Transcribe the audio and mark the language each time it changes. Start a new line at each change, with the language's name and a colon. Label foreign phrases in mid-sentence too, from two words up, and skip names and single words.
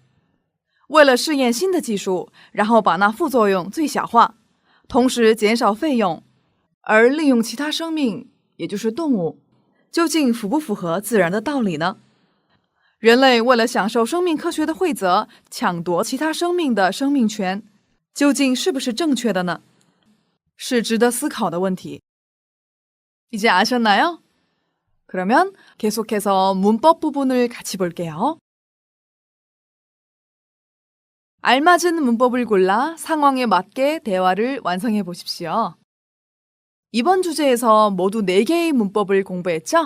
Chinese: 为了试验新的技术，然后把那副作用最小化，同时减少费用，而利用其他生命，也就是动物，究竟符不符合自然的道理呢？人类为了享受生命科学的惠泽，抢夺其他生命的生命权，究竟是不是正确的呢？是值得思考的问题。
Korean: 이제 아셨나요? 그러면 계속해서 문법 부분을 같이 볼게요. 알맞은 문법을 골라 상황에 맞게 대화를 완성해 보십시오. 이번 주제에서 모두 4개의 문법을 공부했죠?